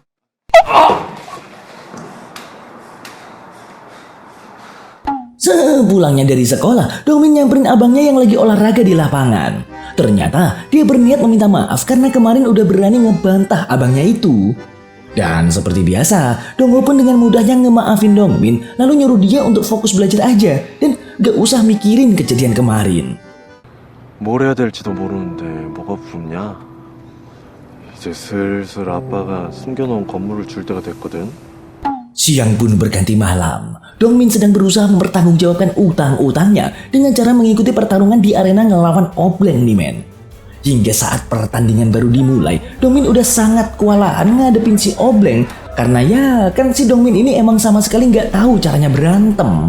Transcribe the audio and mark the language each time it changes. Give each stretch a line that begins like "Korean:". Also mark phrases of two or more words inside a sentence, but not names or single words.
Indonesian: Sepulangnya dari sekolah, Dongmin nyamperin abangnya yang lagi olahraga di lapangan. Ternyata dia berniat meminta maaf karena kemarin udah berani ngebantah abangnya itu. Dan seperti biasa, Dongho pun dengan mudahnya ngemaafin Dongmin, lalu nyuruh dia untuk fokus belajar aja dan gak usah mikirin kejadian kemarin.
Korean: 뭘 해야 될지도 모르는데 뭐가 부럽냐? 이제 슬슬 아빠가 숨겨놓은 건물을 줄 때가 됐거든.
Indonesian: Siang pun berganti malam. Dongmin sedang berusaha mempertanggungjawabkan utang-utangnya dengan cara mengikuti pertarungan di arena ngelawan Obleng nih, men. Hingga saat pertandingan baru dimulai, Dongmin udah sangat kewalahan ngadepin si Obleng karena ya kan si Dongmin ini emang sama sekali nggak tahu caranya berantem.